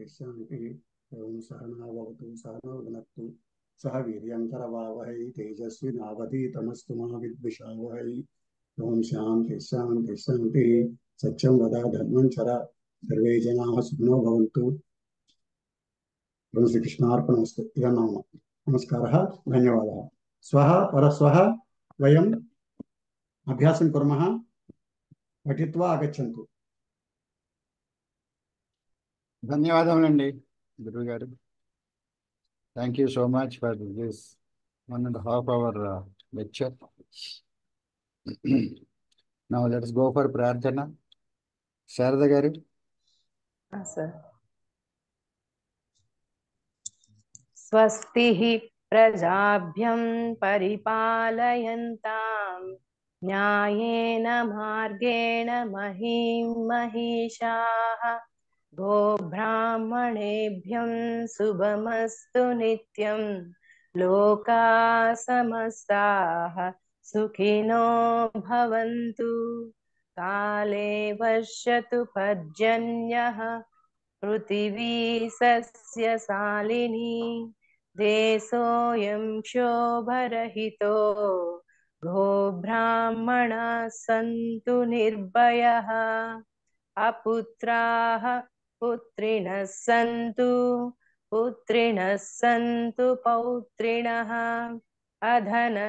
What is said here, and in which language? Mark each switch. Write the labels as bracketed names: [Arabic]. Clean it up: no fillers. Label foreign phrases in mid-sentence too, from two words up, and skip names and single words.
[Sanskrit] शान्ति ॐ सहना ववतु सहना वनतु सहवीर्यं करवावहै तेजस्वि नावधि तमस्तुमा विद्विषावहै ॐ शान्ति शान्ति शान्ति सत्यं वद धर्मं चर सर्वे जनाः सुख्नो भवन्तु श्री कृष्णार्पणमस्तु इदं नम नमस्कारः धन्यवादः स्वाहा परस्वाहा वयं अभ्यासं कुर्मः पठित्वा आगच्छन्तु. [Telugu] ధన్యవాదములండి గురువు గారు. [English] Thank you so much for this 1.5 hour lecture. Now let's go for Prarthana. [Telugu] Sharada garu. [Sanskrit] సార్ స్వస్తిః ప్రజాభ్యం పరిపాలయంతాం న్యాయేన మార్గేణ మహీం మహిషాః గోబ్రాహ్మణేభ్యం శుభమస్తు నిత్యం లోకాః సమస్తాః సుఖినో భవంతు కాలే వర్షతు పర్జన్యః పృథివీ సస్యశాలినీ దేశోऽयं క్షోభరహితో గోబ్రాహ్మణాः సంతు నిర్భయాः అపుత్రాः పుత్రిణः సంతు పౌత్రిణः అధనः